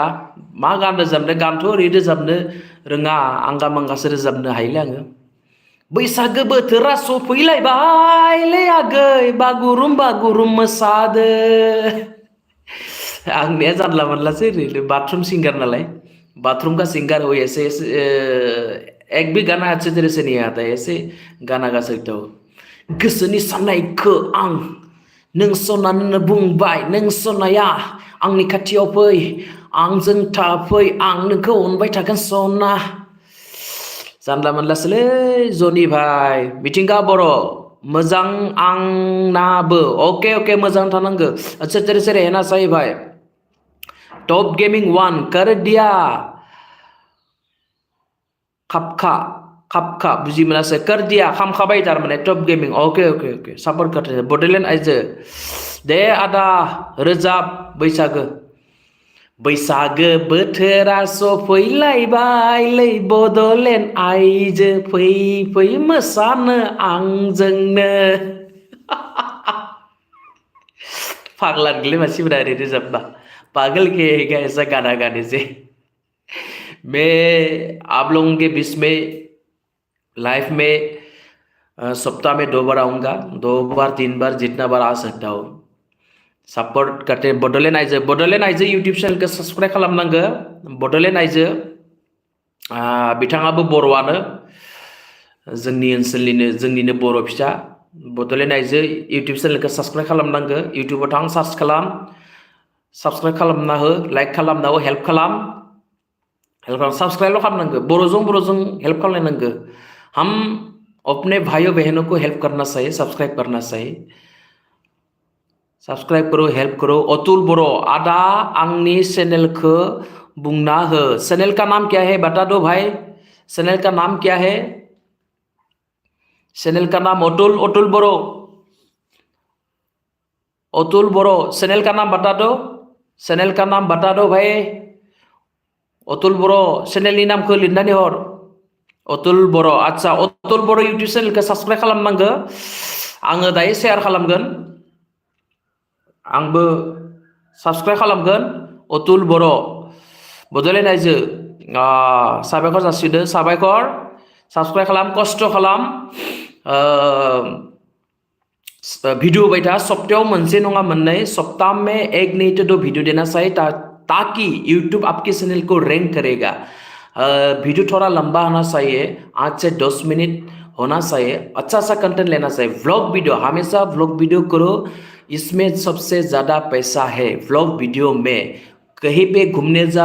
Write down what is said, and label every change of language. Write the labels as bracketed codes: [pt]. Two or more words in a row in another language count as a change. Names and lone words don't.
[brx] मा गान रोजाबनो? गानथ' ओरै रोजाबनो रोङा, आंगा मांगासो रोजाबनो हायोलै आङो। बैसागो बोथोरा सफैलायबायलै आगै, बागुरुम बागुरुम मोसादो। आंनिया जानला मोनलासै ओरैनो बाथरूम सिंगार नालाय [hi] बाथरूम का सिंगर हो ऐसे ऐसे एक भी गाना अच्छे तरह से नहीं आता है ऐसे गाना गा सकता हो [brx] गोसोनि साननायखौ आं नों सनानो बुंबाय नों सनाया आंनि खाथियाव फै आंजों थाफै आं नोंखौ अनबाय थागोन सना जानला मोनलासोलै जनि भाई मिथिंगा बर' मोजां आंनाबो [en] okay okay [brx] मोजां थानांगो [hi] अच्छा तेरे से रहना सही भाई टॉप गेमिंग 1 कर दिया [brx] खापखा खापखा बुजि मोनासै [hi] कर दिया [brx] खामखाबाय थारमाने टप गेमिं [en] okay okay okay [brx] सापर्ट खालामो बड'लेण्ड आइजो दे आदा रोजाब बैसागो बैसागो बोथोरा सफैलायबायलै बड'लेण्ड आइजो फै फै मोसानो आंजोंनो फाग्ला नोलै मानसिफोरा ओरै रोजाबबा [hi] पागल के है ऐसा गाना गाने से मैं आप लोगों के बीच में लाइफ में सप्ताह में 2 बार आऊँगा 2 बार 3 बार जितना बार आ सकता हूँ सपोर्ट करते हैं [brx] बड'लेण्ड आइजो यूट्यूब चैनल को सब्सक्राइब खालामनांगो बड'लेण्ड आइजो बिथाङाबो बर'आनो जोंनि ओनसोलनिनो बर' फिसा बड'लेण्ड आइजो यूट्यूब चैनल को सब्सक्राइब खालामनांगो यूट्यूबाव थां सार्च खालाम सब्सक्राइब खालामना हो लाइक खालामना हो हेल्प खालाम सब्सक्राइब खालामनांगो बर'जों हेल्प खालामनांगो [hi] हम अपने भाइयों बहनों को हेल्प करना चाहिए सब्सक्राइब करना चाहिए सब्सक्राइब करो हेल्प करो [brx] अतुल बर' आदा आंनि चैनल को बुंना हो [hi] चैनल का नाम क्या है [brx] बता दो भाई चैनल का नाम क्या है [hi] चैनल का नाम अतुल बर' चैनल का नाम बता दो चैनल का नाम बता दो भाई [brx] अतुल बर' चैनलनि नामखौ लिरनानै हर अतुल बर' आच्छा अतुल बर' यूट्यूब चैनलखौ सब्सक्राइब खालामनांगो आङो दायो शेयार खालामगोन आंबो सब्सक्राइब खालामगोन अतुल बर' बड'लेण्ड आइजो साबायखर जासिदो साबायखर सब्सक्राइब खालाम खस्थ' खालाम वीडियो होबाय था सप्तायाव मोनसे नङा मोननै [hi] सप्ताह में 1 नहीं तो 2 वीडियो देना चाहिए ताकि यूट्यूब आपके चैनल को रैंक करेगा वीडियो थोड़ा लंबा होना चाहिए 8 से 10 मिनट होना चाहिए अच्छा सा कंटेंट लेना चाहिए [en] vlog video [hi] हमेशा [en] vlog video [hi] करो इसमें सबसे ज़्यादा पैसा है [en] vlog video [hi] में कहीं पे घूमने